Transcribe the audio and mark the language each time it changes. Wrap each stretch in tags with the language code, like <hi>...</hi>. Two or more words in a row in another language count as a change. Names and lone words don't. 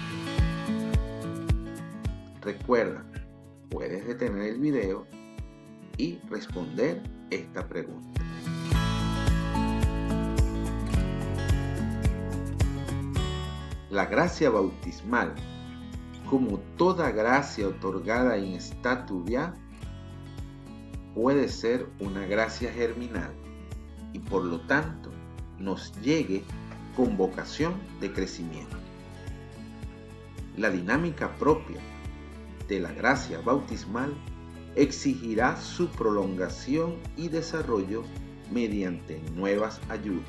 <es>Recuerda, puedes detener el video y responder esta pregunta. La gracia bautismal, como toda gracia otorgada</es> <la>in statu via,</la> <es>puede ser una gracia germinal y por lo tanto nos llegue con vocación de crecimiento. La dinámica propia de la gracia bautismal exigirá su prolongación y desarrollo mediante nuevas ayudas.</es>